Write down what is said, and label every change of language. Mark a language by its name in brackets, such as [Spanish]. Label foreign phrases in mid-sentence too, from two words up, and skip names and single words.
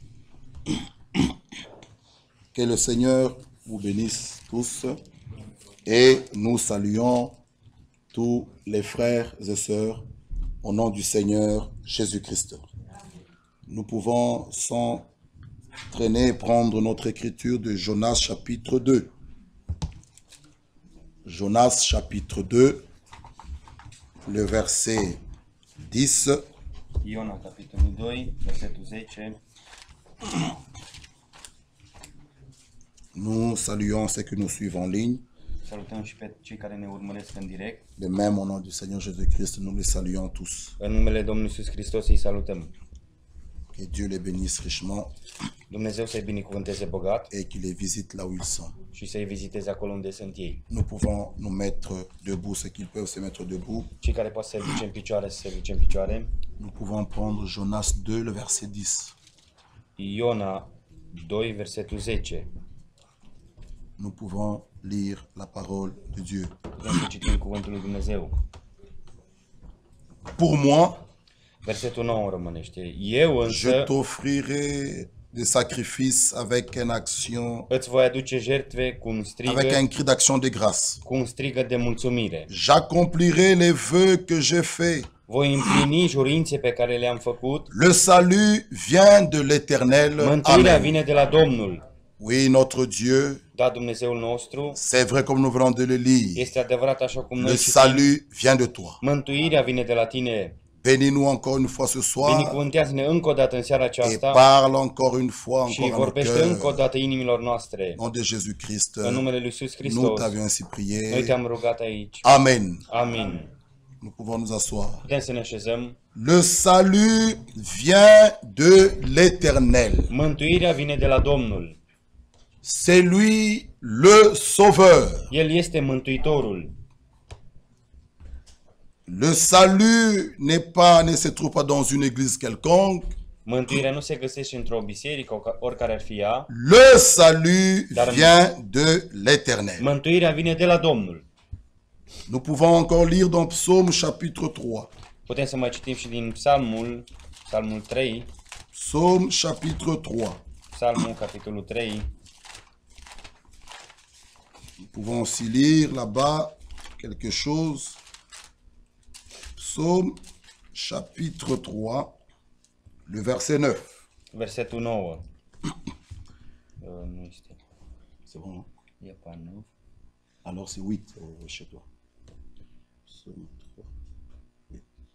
[French] Que le Seigneur vous bénisse tous et nous saluons tous les frères et sœurs au nom du Seigneur Jésus-Christ. Nous pouvons s'entraîner et prendre notre écriture de Jonas chapitre 2. Jonas chapitre 2, le verset 10. [Romanian] Iona, capitolul 2, versetul 10. [French] Nous saluons ceux que nous suivons en ligne. [Romanian] Salutăm și pe cei care ne urmăresc în direct. [French] De même, au nom du Seigneur Jésus-Christ, nous les saluons tous. [Romanian] În numele Domnului Iisus Hristos îi salutăm. [French] Que Dieu les bénisse richement. [Romanian] Dumnezeu să-i binecuvânteze bogat [French] et qu'il les visite là où ils sont. [Romanian] și să-i viziteze acolo unde sunt ei. [French] Nous pouvons nous mettre debout, ceux qui peuvent se mettre debout. [Romanian] Cei care pot să se ridice în picioare, să se ridice în picioare. [French] Nous pouvons prendre Jonas 2, le verset 10. [Romanian] Iona 2, versetul 10. [French] Nous pouvons lire la parole de Dieu. [Romanian] Putem să citim cuvântul lui Dumnezeu. [French] Pour moi, [Romanian] versetul 9 românește. Eu însă [French] je t'offrirai des sacrifices avec une action, [Romanian] îți voi aduce jertfe cu un strigă, [French] avec un cri d'action de grâce. [Romanian] cu un strigă de mulțumire. [French] J'accomplirai les vœux que j'ai faits. [Romanian] Voi împlini jurințe pe care le-am făcut. [French] Le salut vient de l'Éternel. [Romanian] Mântuirea Amen. vine de la Domnul. [French] Oui, notre Dieu, [Romanian] Da, Dumnezeul nostru. [French] c'est vrai comme nous venons de le lire. [Romanian] Este adevărat așa cum [French] Le [Romanian] noi citim. [French] salut vient de toi. [Romanian] Mântuirea vine de la tine. [French] Bénis-nous encore une fois ce soir [Romanian] Binecuvântează-ne încă o dată în seara [French] et [Romanian] aceasta [French] parle encore une fois [Romanian] și [French] encore à nos [Romanian] vorbește încă o [French] cœurs. [Romanian] dată inimilor noastre. [French] Au nom de Jésus-Christ, [Romanian] În numele lui Iisus [French] nous [Romanian] Hristos, [French] t'avions ainsi [Romanian] noi [French] prié. [Romanian] te-am rugat aici. [French] Amen. [Romanian] Amin. [French] Nous pouvons nous asseoir. [Romanian] Putem să ne așezăm. [French] Le salut vient de l'Éternel. [Romanian] Mântuirea vine de la Domnul. [French] C'est lui le Sauveur. [Romanian] El este Mântuitorul. [French] Le salut ne se trouve pas dans une église quelconque. [Romanian] Mântuirea nu se găsește într-o biserică, oricare ar fi ea. [French] Le salut vient de l'Éternel. [Romanian] Mântuirea vine de la Domnul. [French] Nous pouvons encore lire dans Psaume chapitre 3. [Romanian] Putem să mai citim și din Psalmul 3, [French] Psaume chapitre 3. [Romanian] Psalmul capitolul 3. [French] Nous pouvons aussi lire là-bas quelque chose. Psaume chapitre 3, le verset 9. [Romanian] Versetul 9. Nu este. [French] C'est bon, non? E pas 9. Alors c'est 8 chez toi. Psaume 3. Oui.